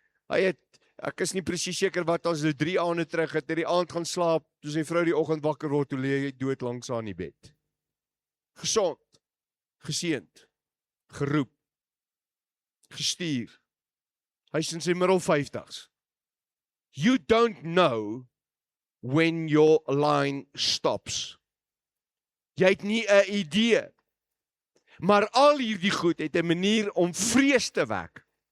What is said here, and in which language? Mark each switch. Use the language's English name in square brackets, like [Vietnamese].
[Afrikaans] Ek is nie presies seker wat as hy 3 aande terug het, die aand gaan slaap, toe sy vrou die oggend wakker word, toe lê hy dood langs aan die bed. Gesond, geseënd, geroep, gestuur. Hy's in sy middel 50's. [English] You don't know when your line stops. [Afrikaans] Jy het nie 'n idee. Maar al hierdie goed het 'n manier om vrees te wek.